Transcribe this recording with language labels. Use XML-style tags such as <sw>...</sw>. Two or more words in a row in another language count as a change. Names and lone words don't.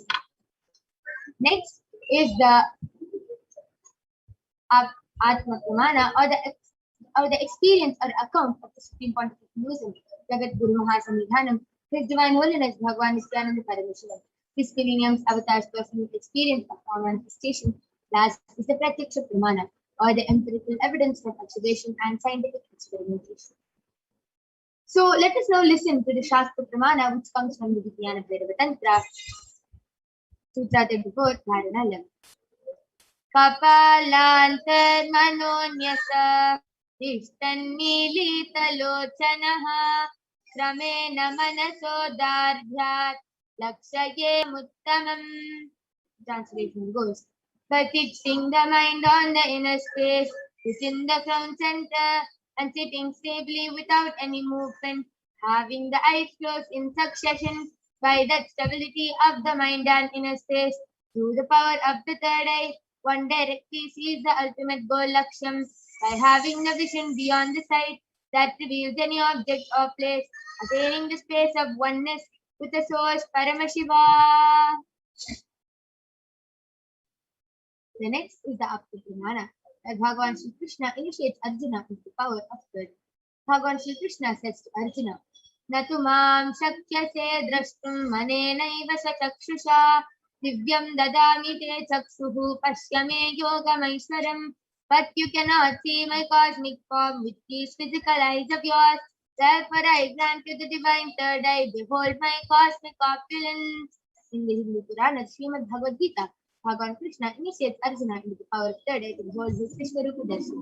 <en>Next is the Atma Pramana or the experience or account of the Supreme Pontiff of Hinduism, Jagat Guru Mahasamidhanam, His Divine Holiness Bhagwan Nithyananda Paramashivam, His Millennium's Avatar's personal experience of power manifestation. Last is the Pratyaksha Pramana or the empirical evidence from observation and scientific experimentation. So let us now listen to the Shastra Pramana, which comes from the Vijnana Bhairava Tantra, Sutra 34, Dharana 11.</en> <sa>Kapalantar manonyasa ishtannilitalochanaha kramena manasodardhyat lakshaye muttamam.</sa> <en>Translation goes, but fixing the mind on the inner space within the crown center and sitting stably without any movement, having the eyes closed in succession. By that stability of the mind and inner space, through the power of the third eye, one directly sees the ultimate goal Laksham by having the vision beyond the sight that reveals any object or place, attaining the space of oneness with the source Paramashiva. The next is the Apta Pramana, that Bhagavan Shri Krishna initiates Arjuna with the power of good. Bhagavan Shri Krishna says to Arjuna,</en> <sa>Natu mam shakyase drashtum manenaiva sachakshushā divyam dadami te chaksuhu pashyame yogamaishwaram.</sa> <en>But you cannot see my cosmic form with these physical eyes of yours. Therefore I grant you the divine third eye. Behold my cosmic opulence. In the Hindu Purana, Srimad Bhagavad Gita, Bhagavan Krishna initiates Arjuna into the power of third eye to behold his Vishwarupa Darshan.</en>